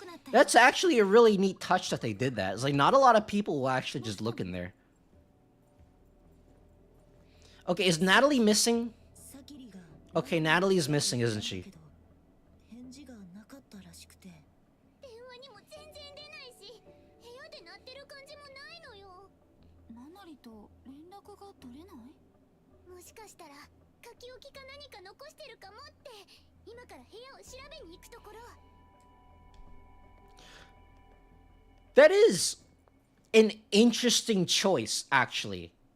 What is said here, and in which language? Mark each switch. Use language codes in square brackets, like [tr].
[en] That's actually a really neat touch that they did that. It's like not a lot of people will actually just look in there. Okay, is Natalie missing? Okay, Natalie is missing, isn't she? [ja] 電話にも全然出ないし部屋で鳴ってる感じもないのよナナリと連絡が取れないもしかしたら書き置きか何か残してるかもって今から部屋を調べに行くところ [en] That is an interesting choice, actually.